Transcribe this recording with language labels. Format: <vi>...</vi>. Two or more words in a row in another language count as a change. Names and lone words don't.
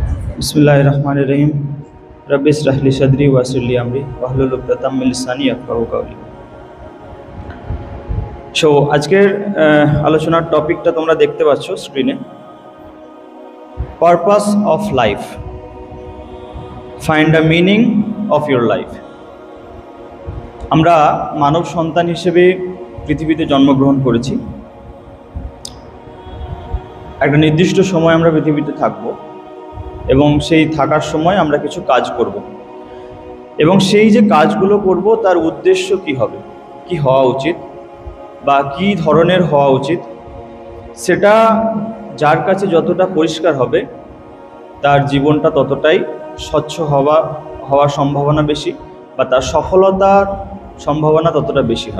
<ar>بسم الله الرحمن الرحيم. رب اشرح لي صدري ويسر لي أمري واحلل عقدة من لساني يفقهوا قولي.</ar> <bn>সো আজকের আলোচনার টপিকটা তোমরা দেখতে পাচ্ছ স্ক্রিনে,</bn> <en>Purpose of life, find the meaning of your life.</en> <bn>আমরা মানব সন্তান হিসেবে পৃথিবীতে জন্মগ্রহণ করেছি। একটা নির্দিষ্ট সময় আমরা পৃথিবীতে থাকব এবং সেই থাকার সময় আমরা কিছু কাজ করব, এবং সেই যে কাজগুলো করব তার উদ্দেশ্য কি হবে, কি হওয়া উচিত বা কি ধরনের হওয়া উচিত, সেটা যার কাছে যতটা পরিষ্কার হবে তার জীবনটা ততটাই স্বচ্ছ হওয়ার সম্ভাবনা বেশি, বা তার সফলতার সম্ভাবনা ততটা বেশি হয়।</bn>